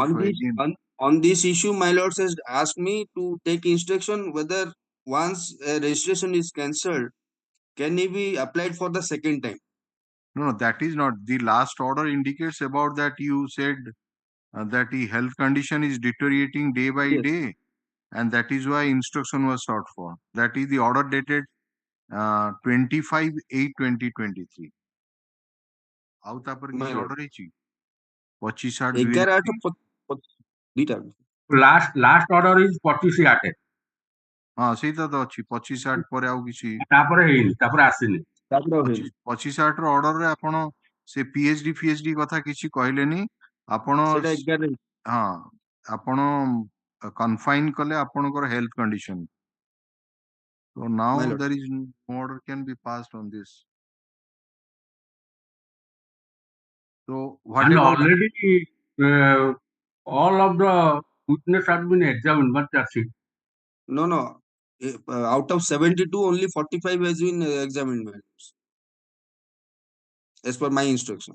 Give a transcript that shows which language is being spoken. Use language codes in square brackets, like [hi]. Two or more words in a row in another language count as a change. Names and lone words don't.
[en] on this issue, my lord has asked me to take instruction whether once a registration is cancelled, can he be applied for the second time? No, that is not. The last order indicates about that. You said that the health condition is deteriorating day by day, and that is why instruction was sought for. That is the order dated 25/8/2023. [or] ଆଉ ତାପରେ କିଛି order ହେଇଛି 25/8/2023 [en] last order is 25/8. [or] ହଁ ସେଇଟା ତ ଅଛି 25/8 ପରେ ଆଉ କିଛି ତାପରେ ହେଇନି, ତାପରେ ଆସିନି। 25/8 ର ଅର୍ଡର ରେ ଆପଣ ସେ PhD କଥା କିଛି କହିଲେନି। ଆପଣ ହଁ ଆପଣ କନଫାଇନ କଲେ ଆପଣଙ୍କର [en] health condition. So now there is no order can be passed on this. So what and about already all of the witness have been examined, but that's it. No. Out of 72, only 45 has been examined, as per my instruction.